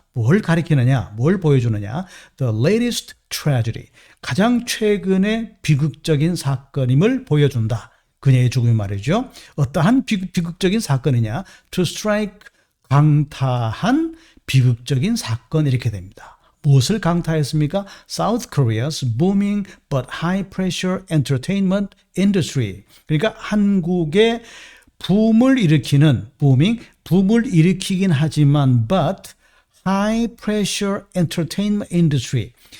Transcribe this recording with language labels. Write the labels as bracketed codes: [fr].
[ko] 뭘 가리키느냐? 뭘 보여주느냐? [en] The latest tragedy. [ko] 가장 최근의 비극적인 사건임을 보여준다. 그녀의 죽음이 말이죠. 어떠한 비극적인 사건이냐? [en] To strike. [ko] 강타한 비극적인 사건 이렇게 됩니다. 무엇을 강타했습니까? [en] South Korea's booming but high pressure entertainment industry. [ko] 그러니까 한국의 붐을 일으키는 붐을 일으키긴 하지만 [en] but high pressure entertainment industry.